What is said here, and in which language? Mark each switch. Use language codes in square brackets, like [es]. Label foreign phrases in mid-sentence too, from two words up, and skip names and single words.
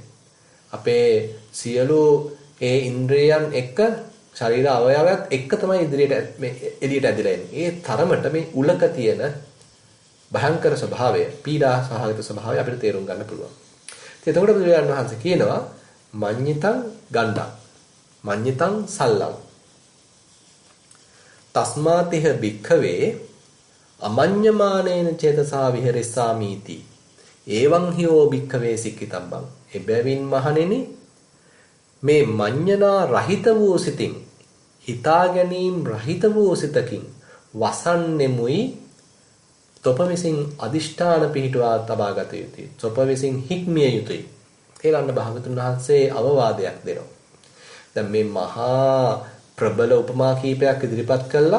[si] අපේ සියලු ඒ ඉන්ද්‍රියයන් එක්ක ශරීර අවයවයත් එක්ක තමයි එළියට ඇදිලා එන්නේ. ඒ තරමට මේ උලක තියෙන භයංකර ස්වභාවය, පීඩා සහගත ස්වභාවය අපිට තේරුම් ගන්න පුළුවන්. එතකොට බුදුරජාණන් වහන්සේ කියනවා [pi] මඤ්ඤිතං ගණ්ඩං මඤ්ඤිතං සල්ලං තස්මාතිහ භික්ඛවේ අමඤ්ඤමානේන චේතසා විහෙරෙස්සාමීති එවං හියෝ භික්ඛවේ සික්ඛිතබ්බං [si] එබැවින් මහණෙනි මේ මඤ්ඤනා රහිත වූ සිතින් හිතා ගැනීම රහිත වූ සිතකින් වසන්නෙමුයි තොප විසින් අදිෂ්ඨාන පිහිටුවා තබා ගත යුතුයි. තොප විසින් හික්මිය යුතුයි. කියලා අන්න භාගතුන් වහන්සේ අවවාදයක් දෙනවා. දැන් මේ මහා ප්‍රබල උපමා කීපයක් ඉදිරිපත් කළා.